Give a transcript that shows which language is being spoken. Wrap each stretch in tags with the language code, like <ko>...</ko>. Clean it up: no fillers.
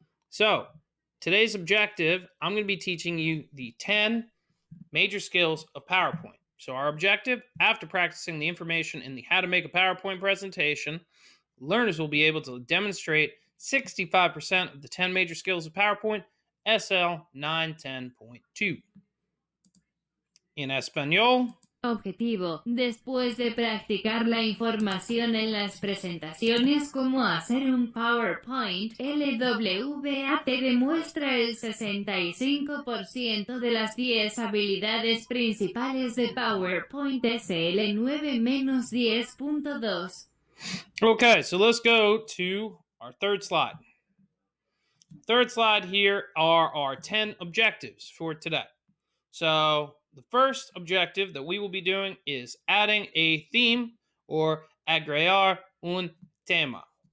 <en>So today's objective, I'm going to be teaching you the 10 major skills of PowerPoint. So our objective, after practicing the information in the how to make a PowerPoint presentation, learners will be able to demonstrate 65% of the 10 major skills of PowerPoint SL 910.2.</en> <es>En español. Objetivo: después de practicar la información en las presentaciones como hacer un PowerPoint, LWA te demuestra el 65% de las 10 habilidades principales de PowerPoint SL 9-10.2.</es> <en>Okay, so let's go to our third slide. Third slide here are our 10 objectives for today. So the first objective that we will be doing is adding a theme or</en> <es>agregar un tema.</es>